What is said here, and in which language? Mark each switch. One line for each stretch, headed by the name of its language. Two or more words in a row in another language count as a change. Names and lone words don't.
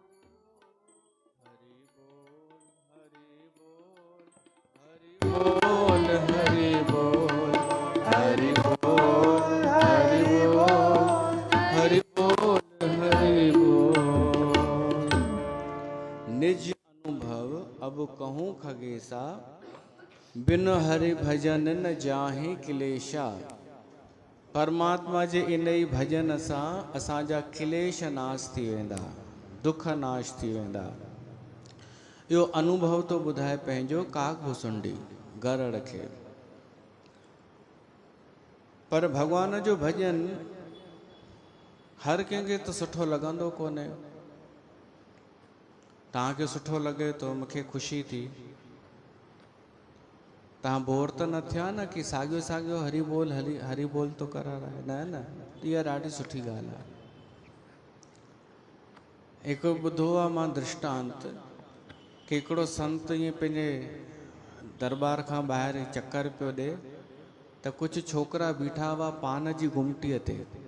Hindi: हरि बोल हरि बोल हरि बोल हरि बोल हरि बोल हरि बोल हरि बोल हरि बोल। निज अनुभव अब कहूँ खगेसा, बिन हरि भजन न जाहि क्लेशा।
Sindhi: परमात्मा जे इन ई भजन सां असांजा क्लेश नाश थी वेंदा, दुख नाश थी वेंदा। इहो अनुभव तो ॿुधाए पंहिंजो काग भुसुंडी गरड़ खे। पर भॻवान जो भॼन हर कंहिंखे त सुठो लॻंदो कोन्हे। तव्हांखे सुठो लॻे थो, मूंखे ख़ुशी थी, तव्हां बोर त न थिया न कि साॻियो साॻियो
Hindi: हरि बोल हरि बोल
Sindhi: तो कराए। न न, इहा ॾाढी सुठी ॻाल्हि आहे। हिकु ॿुधो आहे मां दृष्टांत कि हिकिड़ो संत ईअं पंहिंजे दरबार खां ॿाहिरि चकर पियो ॾिए त कुझु छोकिरा बीठा हुआ पान जी गुमटीअ ते।